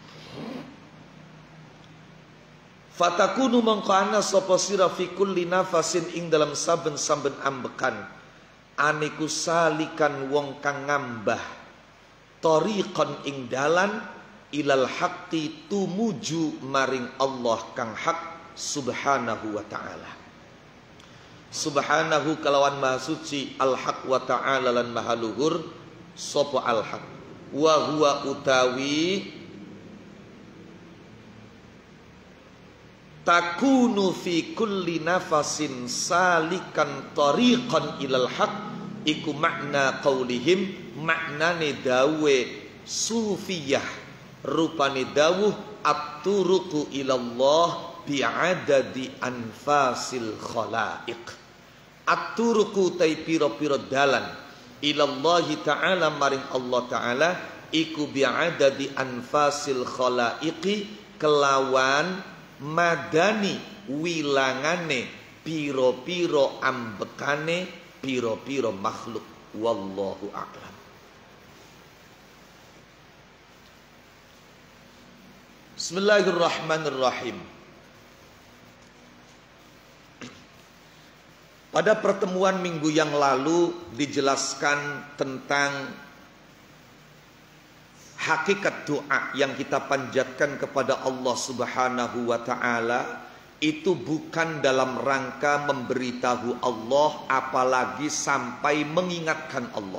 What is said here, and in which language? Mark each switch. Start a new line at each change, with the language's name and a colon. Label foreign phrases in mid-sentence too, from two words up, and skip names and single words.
Javanese: Fatakunu mangkana sapa sira
Arabic: في كل نفس
Javanese: ing dalam saben-saben ambekan aniku salikan wong kang ngambah tariqan ing dalan
Arabic: إلى الحق
Javanese: tumuju maring Allah kang hak
Arabic: سبحانه وتعالى.
Javanese: Subhanahu kalawan maha suci
Arabic: الحق وتعالى
Javanese: lan maha luhur sapa
Arabic: الحق وهو
Javanese: utawi
Arabic: تكونوا في كل نفس سالكا طريقا إلى الحق,
Javanese: iku makna qaulihim maknane dawe sufiyah rupane dawuh
Arabic: الطرق إلى الله بعدد أنفاس الخلائق.
Javanese: At-turuqu tai piro-piro dalan
Arabic: إلى الله تعالى
Javanese: maring Allah ta'ala iku
Arabic: بعدد أنفاس الخلائق
Javanese: kelawan madani wilangane piro-piro ambekane piro-piro makhluk.
Arabic: والله أعلم. بسم الله الرحمن الرحيم.
Indonesian: Pada pertemuan minggu yang lalu dijelaskan tentang hakikat doa yang kita panjatkan kepada Allah
Arabic: سبحانه وتعالى
Indonesian: itu bukan dalam rangka memberitahu Allah, apalagi sampai mengingatkan Allah.